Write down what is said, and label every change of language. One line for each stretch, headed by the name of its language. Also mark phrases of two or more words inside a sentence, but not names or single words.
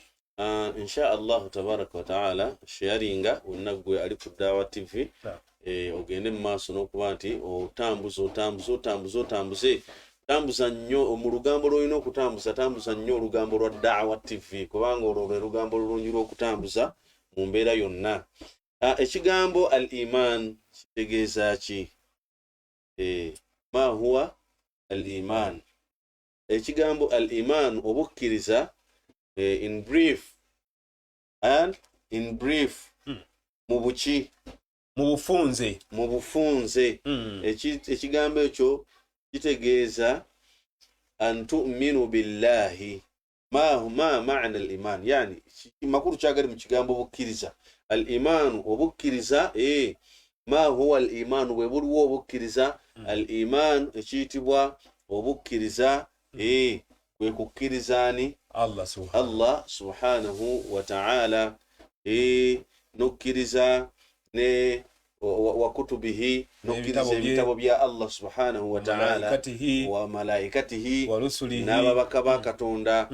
Arabic: إن شاء الله تبارك وتعالى
Ganda: sharinga wonna gwe ali ku Daawa TV ogende mu maaso n'okuba nti tambuza nnyo mu lugambo lw'olina okutambuza, tambuza nnyo olugambo lwa Daawa TV kubanga olwo lwe lugambo olulungi lw'okutambuza mu mbeera yonna. Ekigambo al iman kitegeeza ki?
Arabic: ما هو الإيمان?
Ganda: Ekigambo al iman obukkiriza
English: in brief
Ganda: mu buki? Mu bufunze. Ekigambo ekyo kitegeeza
Arabic: أن تؤمن بالله. ما معنى الإيمان,
Ganda: yani makulu kyagali mu kigambo obukkiriza. Al iman obukkiriza
Arabic: ما هو الإيمان
Ganda: bwe buliwo obukkiriza. Al iman ekiyitibwa obukkiriza kwe kukkirizaani
Arabic: الله سبحانه وتعالى,
Ganda: nokkiriza ne
Arabic: وكتبه,
Ganda: nokkiriza ebitabo bya
Arabic: الله سبحانه وتعالى وملائكته
Ganda: n'ababaka ba Katonda.